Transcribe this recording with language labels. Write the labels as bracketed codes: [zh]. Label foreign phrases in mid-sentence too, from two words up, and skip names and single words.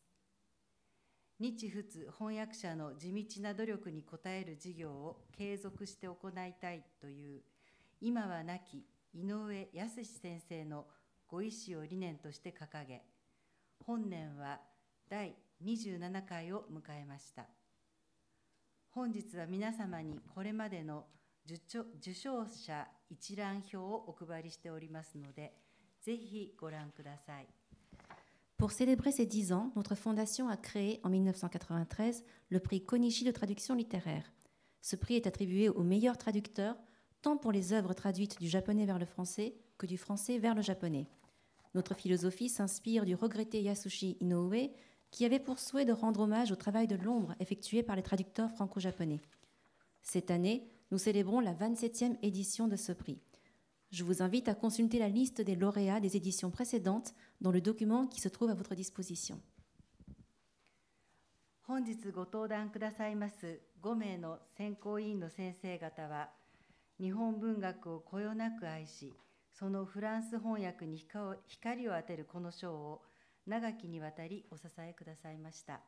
[ja] 日仏翻訳者の地道な努力に応える事業を継続して行いたいという今は亡き井上康先生のご意思を理念として掲げ、本年は第27回を迎えました。本日は皆様にこれまでの受賞者一覧表をお配りしておりますので、ぜひご覧ください。 [fr] Pour célébrer ses 10 ans, notre fondation a créé en 1993 le prix Konishi de traduction littéraire. Ce prix est attribué aux meilleurs traducteurs, tant pour les œuvres traduites du japonais vers le français que du français vers le japonais. Notre philosophie s'inspire du regretté Yasushi Inoue, qui avait pour souhait de rendre hommage au travail de l'ombre effectué par les traducteurs franco-japonais. Cette année, nous célébrons la 27e édition de ce prix. Je vous invite à consulter la liste des lauréats des éditions précédentes dans le document qui se trouve à votre disposition. [ja] 本日ご登壇くださいます5名の選考委員の先生方は、日本文学をこよなく愛し、そのフランス翻訳に光を当てるこの賞を長きにわたりお支えくださいました。